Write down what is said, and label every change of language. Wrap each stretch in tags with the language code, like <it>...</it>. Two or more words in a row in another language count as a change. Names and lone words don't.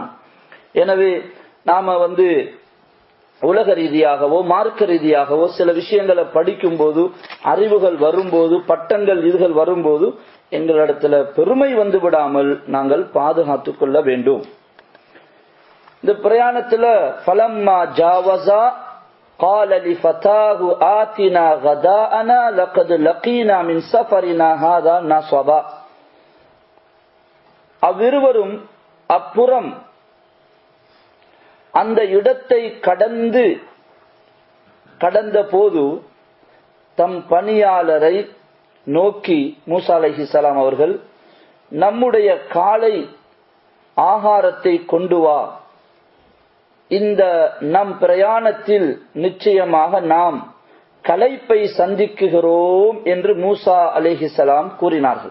<ta>எனவே நாம உலக ரீதியாகவோ மார்க்க ரீதியாகவோ சில விஷயங்களை படிக்கும் போது, அறிவுகள் வரும்போது, பட்டங்கள் இதுகள் வரும்போது எங்களிடத்துல பெருமை வந்து விடாமல் நாங்கள் பாதுகாத்துக் கொள்ள வேண்டும். இந்த பிரயாணத்துல</ta> <ar>فلما جاوزا قال لفتاه آتنا غداءنا لقد لقينا من سفرنا هذا نصبا.</ar> <ta>அவ்விருவரும் அப்புறம் அந்த இடத்தை கடந்த போது தம் பணியாளரை நோக்கி மூசா அலைஹிஸ்ஸலாம் அவர்கள், நம்முடைய காலை ஆகாரத்தை கொண்டு வா, இந்த நம் பிரயாணத்தில் நிச்சயமாக நாம் களைப்பை சந்திக்குகிறோம் என்று மூசா அலைஹிஸ்ஸலாம் கூறினார்கள்.</ta>